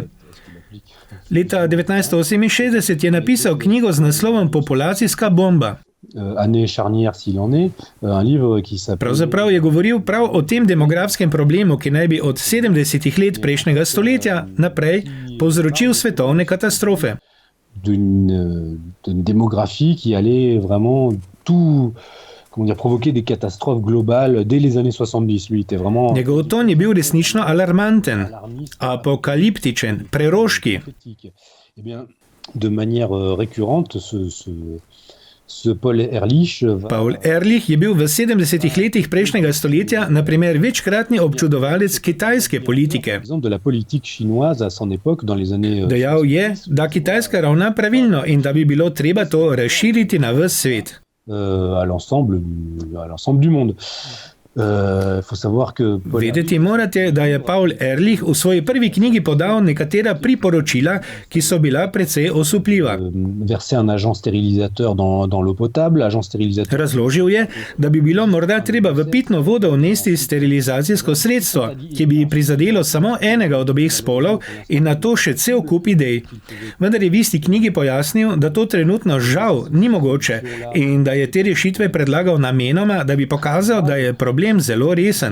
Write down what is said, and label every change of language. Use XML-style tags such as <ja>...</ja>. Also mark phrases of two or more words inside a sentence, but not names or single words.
<sl>Leta 1968 je napisal knjigo z naslovom Populacijska bomba. Pravzaprav je govoril prav o tem demografskem problemu, ki naj bi od 70 let prejšnjega stoletja naprej povzročil svetovne katastrofe. Demografiji, ki</sl> <fr>allait vraiment tout, provoquer des catastrophes globales dès les années 70. Lui était vraiment...</fr> <sl>Njegov ton je bil resnično alarmanten, apokaliptičen, preroški.</sl> <fr>De manière récurrente, Paul Ehrlich</fr> <sl>Paul Ehrlich je bil v 70 letih prejšnjega stoletja na primer večkratni občudovalec kitajske politike.</sl> <fr>de la politique chinoise à son époque dans les années</fr> <sl>Dejal je, da Kitajska ravna pravilno in da bi bilo treba to razširiti na ves svet.</sl> <fr>à l'ensemble du monde. Faut savoir que</fr> <sl>Vedeti morate, da je Paul Ehrlich v svoji prvi knjigi podal nekatera priporočila, ki so bila precej osupljiva.</sl> <fr>verser un agent stérilisateur dans l'eau potable, agent stérilisateur.</fr> <sl>Razložil je, da bi bilo morda treba v pitno vodo vnesti sterilizacijsko sredstvo, ki bi prizadelo samo enega od obeh spolov in na to še cel kup idej. Vendar je v isti knjigi pojasnil, da to trenutno žal ni mogoče in da je te rešitve predlagal namenoma, da bi pokazal, da je problem zelo resen.</sl>